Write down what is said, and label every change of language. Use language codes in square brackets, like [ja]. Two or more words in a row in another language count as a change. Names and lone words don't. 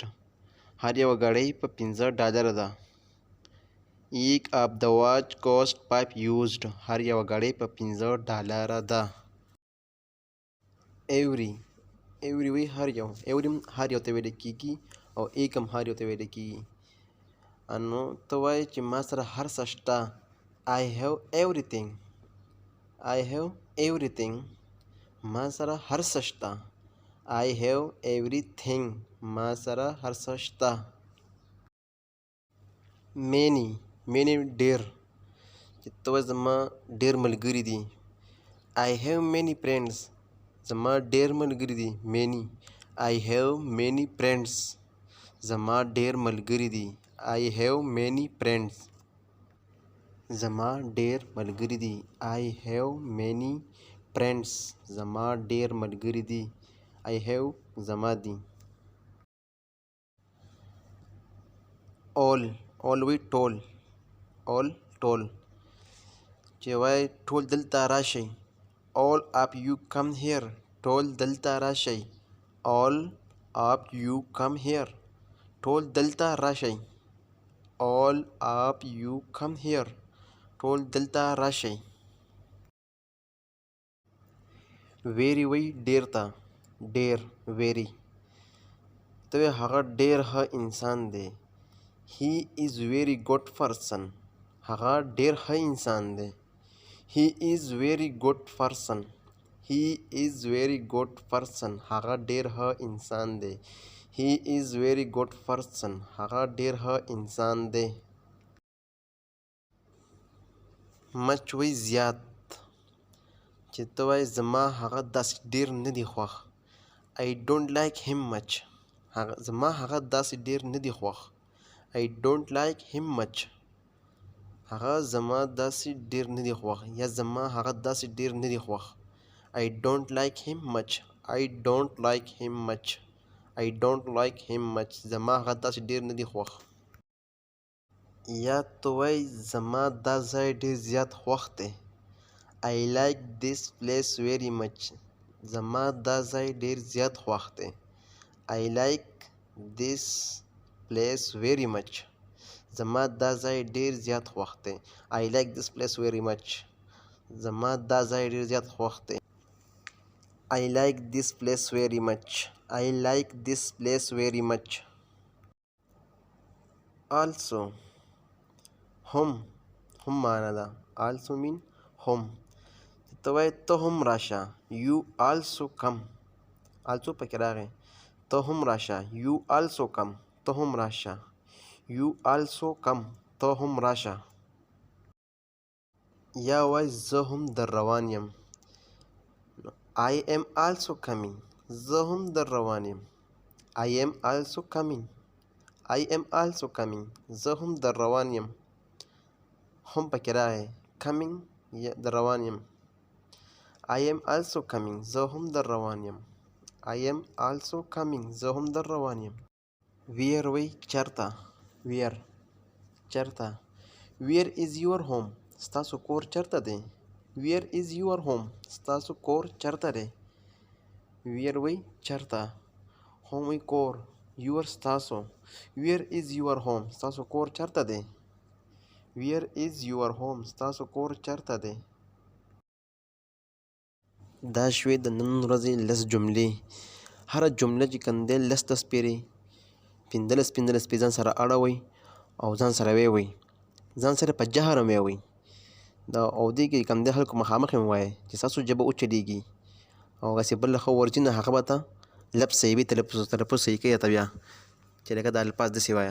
[ps] هر یوه ګړۍ په $15 ده. [en] each of the watch cost [ps] 5 یوزډ. هر یوه ګړۍ په $15 ده. ایوری وی هر یو، ایوری هر یو ته ویل کېږي او ایک هم هر یو ته ویل کېږي. نو ته وایې چې ما سره هر څه شته. [en] I have everything. I have everything. [ps] ما سره هر څه شته. [en] I have everything. [ps] ما سره هر څه شته. many ډېر، چې ته وایې زما ډېر ملګري دي. [en] I have many friends. [ps] زما ډېر ملګري دي. [en] I have many friends. [ps] زما ډېر ملګري دي. [en] I have many friends. [ps] زما ډېر ملګري دي. [en] I have many friends. [ps] زما ډېر ملګري دي. [en] I have [ps] زما دي. all وی ټول، ټول چې وایي ټول دلته راشئ. [en] all of you come here. [ps] ټول دلته راشئ. [en] all of you come here. [ps] ټول دلته راشئ. [en] all of you come here. [ps] ټول دلته راشئ. ویری وی ډېر ته، ډېر ویری. ته وایې هغه ډېر ښه انسان دی. [en] He is very good person. [ps] هغه ډېر ښه انسان دی. [en] He is very good person. He is very good person. [ps] هغه ډېر ښه انسان دی. [en] He is very good person. [ps] هغه ډېر ښه انسان دی. مچ وی زیات، چې ته وایې زما هغه داسې ډېر نه دی خوښ. [en] I don't like him much. [ps] زما هغه داسې ډېر نه دی خوښ. [en] I don't like him much. [ps] هغه زما داسې ډېر نه دی خوښ، یا زما هغه داسې ډېر نه دی خوښ. [en] I don't like him much. I don't like him much. I don't like him much. [ps] زما هغه داسې ډېر نه دی خوښ. یا ته وایې زما دا ځای ډېر زیات خوښ دی. [en] I like this place very much. [ps] زما دا ځای ډېر زیات خوښ دی. [en] I like this place very much. [ps] زما دا ځای ډېر زیات خوښ دی. [en] I like this place very much. [ps] زما دا ځای ډېر زیات خوښ دی. [en] I like this place very much. I like this place very much. [ps] also هم معنا ده. [en] also mean [ps] هم. ته وایې ته هم راشه. [en] You also come. also پکې راغی. [ps] ته هم راشه. [en] You also come. [ps] ته هم راشه. [en] You also come. [ps] ته هم راشه. یا وایې زه هم در روان یم. [en] I am also coming. [ps] زه هم در روان یم. [en] I am also coming. I am also coming. [ps] زه هم در روان یم. هم پکې راغی. coming در روان یم. [en] I am also coming. [ps] زه هم در روان یم. [en] I am also coming. [ps] زه هم در روان یم. where وی چېرته. [en] where چېرته. where is your home. [ps] ستاسو کور چېرته دی. [en] where is your home. [ps] ستاسو کور چېرته دی. where وی چېرته. [en] home [ps] وی کور. [en] your ستاسو. where is your home. [ps] ستاسو کور چېرته دی. [en] Where is your home? [ps] ستاسو کور چېرته دی؟ دا شوې د نن ورځې لس جملې. هره جمله چې کوم دی لس پیرې 15 پې ځان سره اړوئ او ځان سره ویې وایئ. ځان سره په جهر هم ویې وایئ. دا او دې کې کوم دی خلکو مخامخ هم ووایئ چې ستاسو ژبه وچلېږي او هغسې بل ښه ورځي نه هغه به ته لفظ صحیح وي تلفظ صحیح کوي ته بیا چې لکه دا الفاظ داسې وایه.